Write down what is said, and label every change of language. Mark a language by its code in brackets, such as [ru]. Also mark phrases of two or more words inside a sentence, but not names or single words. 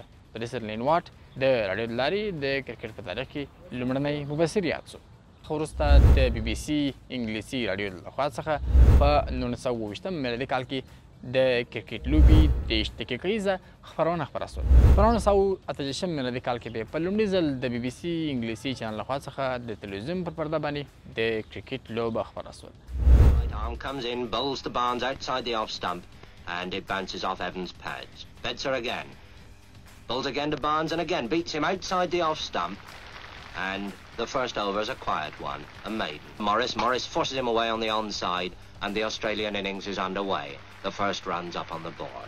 [ps] په دې سره لین واټ د راډیو د لارې د کرکټ په تاریخ کې لومړنی مبصر یاد شو وروسته د بي بي سي انګلیسي راډیو لخوا څخه په 1920 میلادي کال کې د کرکټ لوبې 30 دقیقیزه خپرونه خپره شوه په 1938 میلادي کال کې په لومړي ځل د بي بي سي انګلیسي چینل لخوا څخه د تلویزون پر پرده باندې د کرکټ لوبه خپره شوه [en] Arm comes in, bowls the Barnes outside the off stump, and it bounces off Evans' pads. Betzer again. Bowls again to Barnes, and again beats him outside the off stump. And the first over is a quiet one, a maiden. Morris forces him away on the onside, and the Australian innings is underway. The first run's up on the board.